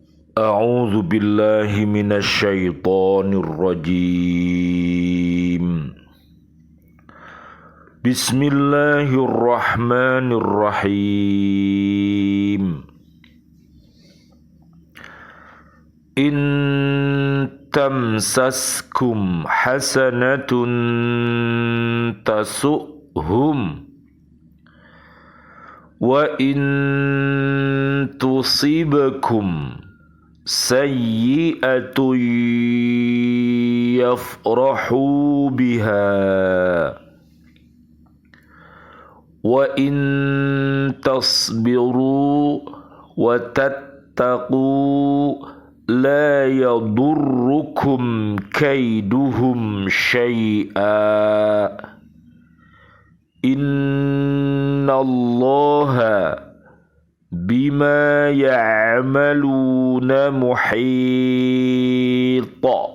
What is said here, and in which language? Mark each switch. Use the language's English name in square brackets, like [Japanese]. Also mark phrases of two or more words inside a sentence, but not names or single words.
[Arabic] أعوذ بالله من الشيطان الرجيم. بسم الله الرحمن الرحيم. إن تمسسكم حسنة تسؤهم وإن تصبكم سيئة يفرحوا بها وإن تصبروا وتتقوا لا يضركم كيدهم شيئا إن الله بما يعملون محيط.